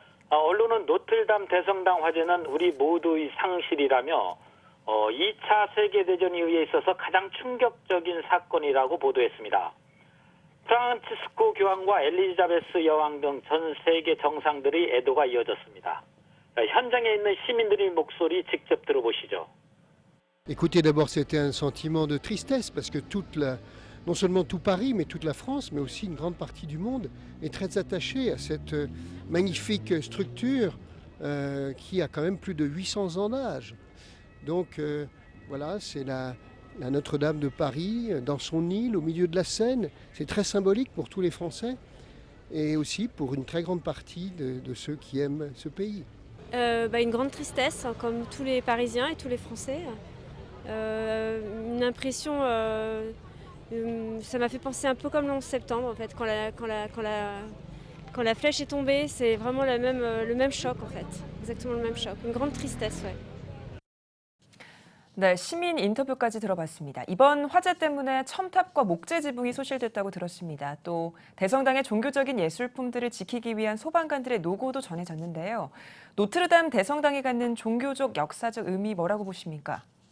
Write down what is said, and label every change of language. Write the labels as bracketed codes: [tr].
[ko] 언론은 노틀담 대성당 화재는 우리 모두의 상실이라며 2차 세계대전에 의해 있어서 가장 충격적인 사건이라고 보도했습니다. 프란치스코 교황과 엘리자베스 여왕 등 전 세계 정상들의 애도가 이어졌습니다. 현장에 있는 시민들의 목소리 직접 들어보시죠. [fr] Écoutez, d'abord c'était un sentiment de tristesse parce que non seulement tout Paris, mais toute la France, mais aussi une grande partie du monde est très attachée à cette magnifique structure qui a quand même plus de 800 ans d'âge. Donc voilà, c'est la Notre-Dame de Paris dans son île au milieu de la Seine. C'est très symbolique pour tous les Français et aussi pour une très grande partie de ceux qui aiment ce pays. Une grande tristesse, comme tous les Parisiens et tous les Français. Une impression... ça m'a fait penser un peu comme le 11 septembre en fait, quand la flèche est tombée, c'est vraiment le même choc en fait, exactement le même choc, une grande tristesse. Ouais. [ko] 네, 시민 인터뷰까지 들어봤습니다. 이번 화재 때문에 첨탑과 목재 지붕이 소실됐다고 들었습니다. 또 대성당의 종교적인 예술품들을 지키기 위한 소방관들의 노고도 전해졌는데요. 노트르담 대성당이 갖는 종교적 역사적 의미 뭐라고 보십니까?